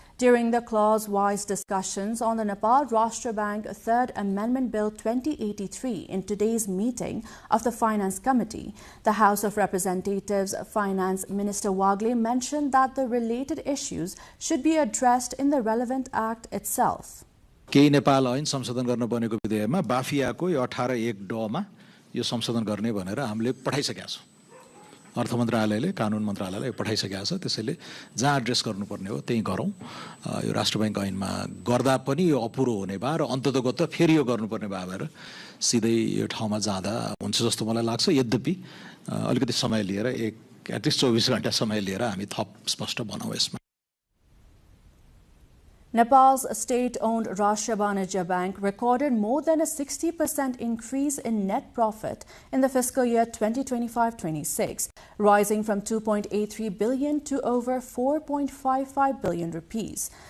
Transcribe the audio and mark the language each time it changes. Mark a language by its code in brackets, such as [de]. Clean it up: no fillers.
[en] During the clause-wise discussions on the Nepal Rashtra Bank Third Amendment Bill 2083 in today's meeting of the Finance Committee, the House of Representatives Finance Minister Wagle mentioned that the related issues should be addressed in the relevant act itself. [ne] केही नेपाल ऐन संशोधन गर्न बनेको विधेयकमा बाफियाको यो 18(1) मा यो संशोधन गर्ने भनेर हामीले पठाइसकेका छौं। अर्थ मन्त्रालयले कानुन मन्त्रालयलाई पठाइसकेका छ। त्यसैले जहाँ एड्रेस गर्नुपर्ने हो त्यही गरौँ। यो राष्ट्र बैंक ऐनमा गर्दा पनि यो अपुरो हुने भए र अन्ततगत फेरि यो गर्नुपर्ने भएर सिधै यो ठाउँमा जाँदा हुन्छ जस्तो मलाई लाग्छ। यद्यपि अलिकति समय लिएर एटलिस्ट 24 घण्टा समय लिएर हामी थप स्पष्ट बनाऊ यसमा। [en] Nepal's state-owned Rashtra Banijya Bank recorded more than a 60% increase in net profit in the fiscal year 2025-26, rising from 2.83 billion to over 4.55 billion rupees.